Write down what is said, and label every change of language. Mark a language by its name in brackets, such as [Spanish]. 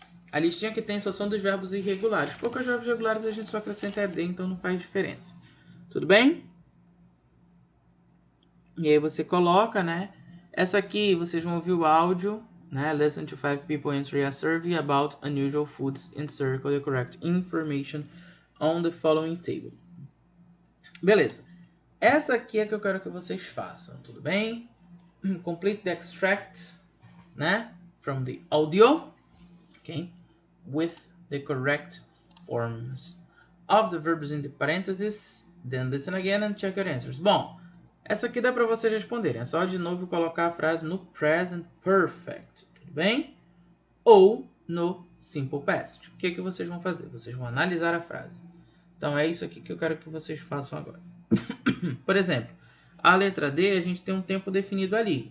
[Portuguese] A listinha que tem só são dos verbos irregulares. Poucos verbos regulares a gente só acrescenta ED, então não faz diferença. Tudo bem? E aí você coloca, né? Essa aqui, vocês vão ouvir o áudio, né? [English] Listen to 5 people answering a survey about unusual foods and circle the correct information on the following table. [Portuguese] Beleza. Essa aqui é que eu quero que vocês façam, tudo bem? [English] Complete the extracts, né? From the audio, okay? With the correct forms of the verbs in the parentheses. Then listen again and check your answers. [Portuguese] Bom, essa aqui dá para vocês responderem. É só de novo colocar a frase no present perfect, tudo bem? Ou no simple past. O que que vocês vão fazer? Vocês vão analisar a frase. Então é isso aqui que eu quero que vocês façam agora. Por exemplo, a letra D, a gente tem um tempo definido ali.